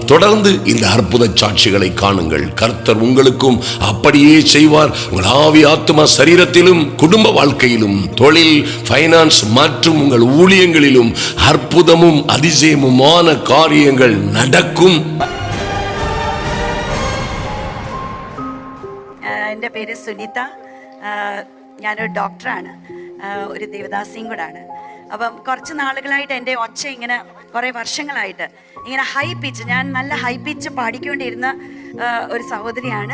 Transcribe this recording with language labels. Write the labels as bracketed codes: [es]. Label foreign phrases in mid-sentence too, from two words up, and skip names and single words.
[ta] தொடர்ந்து இந்த அற்புத சாட்சிகளை காணுங்கள். கர்த்தர் உங்களுக்கும் அப்படியே செய்வார். உங்கள் ஆவி, ஆத்மா, சரீரத்திலும், குடும்ப வாழ்க்கையிலும், தொழில், ஃபைனான்ஸ் மற்றும் உங்கள் ஊழியங்களிலும் அற்புதமும் அதிசயமுமான காரியங்கள் நடக்கும். [ml] എൻ്റെ പേര് സുനിത. ഞാനൊരു ഡോക്ടറാണ്, ഒരു ദേവദാസിയും കൂടാണ്. അപ്പം കുറച്ച് നാളുകളായിട്ട് എൻ്റെ ഒച്ച ഇങ്ങനെ കുറേ വർഷങ്ങളായിട്ട് ഇങ്ങനെ [en] high pitch, [ml] ഞാൻ നല്ല [en] high pitch [ml] പാടിക്കൊണ്ടിരുന്ന ഒരു സഹോദരിയാണ്.